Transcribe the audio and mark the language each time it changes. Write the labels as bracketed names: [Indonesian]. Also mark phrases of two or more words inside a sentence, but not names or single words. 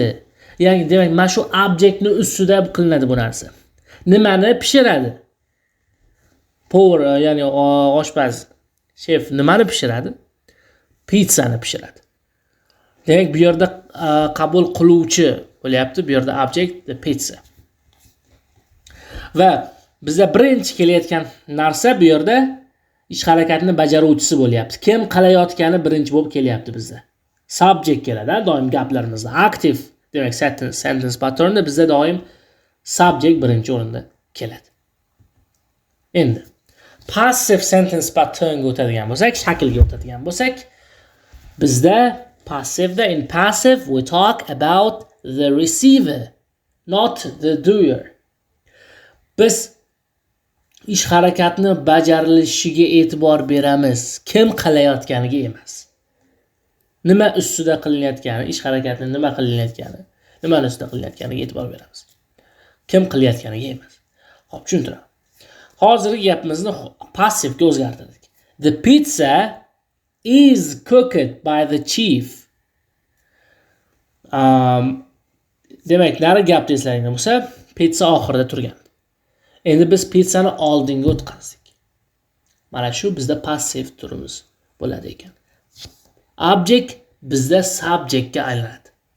[Uzbek] Ya'ni demak, mana shu objectni ustida qilinadi bu narsa. Nimani pishiradi? Power, ya'ni oshpaz, chef nimani pishiradi? Pizzani pishiradi. Demak, bu yerda qabul qiluvchi bo'lyapti, bu yerda [English] object the pizza. [Uzbek] Va bizda birinchi kelayotgan narsa bu yerda ish harakatini bajaruvchisi bo'lyapti. Kim qilayotgani birinchi bo'lib kelyapti bizda. Subject keladi, doim gaplarimizda. Active, demak [English] sentence patternda [Uzbek] bizda doim subject birinchi o'rinda keladi. Endi passive [English] sentence patternga [Uzbek] o'tadigan bo'lsak, shaklga o'tadigan bo'lsak, bizda passiveda [English] in passive we talk about the receiver, not the doer. [Uzbek] Biz ish harakatni bajarilishiga e'tibor beramiz, kim qilayotganiga emas. Nima ustida qilinayotgani, ish harakatni nima qilinayotgani, nima ustida qilinayotganiga e'tibor beramiz. Kim qilayotganiga emas. Xo'p, tushuntiraman. Hozirgi gapimizni passivga o'zgartirdik. [English] The pizza is cooked by the chief. [Uzbek] Demak, nari gapni eslaringlar bo'lsa, pizza oxirida turgan. Endi biz pizzani oldinga o'tkazdik. Mana shu bizda passiv turimiz bo'ladi ekan. Object bizda subjectga aylanadi.